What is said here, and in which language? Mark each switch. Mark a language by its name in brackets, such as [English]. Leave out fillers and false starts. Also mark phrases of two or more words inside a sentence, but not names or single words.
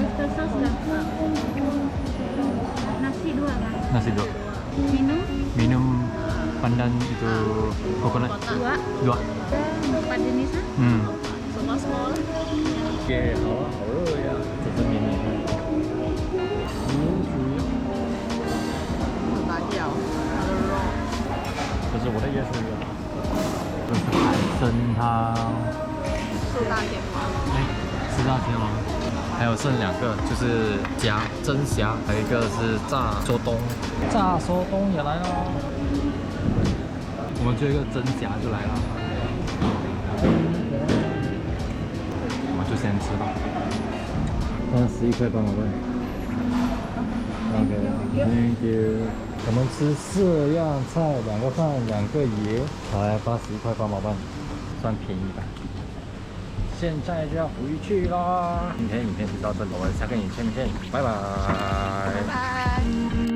[Malay] sos lah. Nasi 2 kan? Nasi dua. Minum Minum pandan itu coconut 2. 2. 4 jenis lah. [Chinese] 什么 small？耶，好啊，好热呀！这是绵绵的。很难咬，它的肉。这是我的椰水呀。这是海参汤。四大天王。哎，四大天王。还有剩2个，就是虾蒸虾，还有一个是炸so冬。炸so冬也来了。我们最后一个蒸虾就来了。我们就先吃吧。11块8毛半。 [English] OK，Thank you。 [Chinese] 我们吃4样菜，2个饭，2个椰，才81块8毛半，算便宜吧。现在就要回去啦。今天影片就到这里，我们下个影片见，拜拜。拜拜。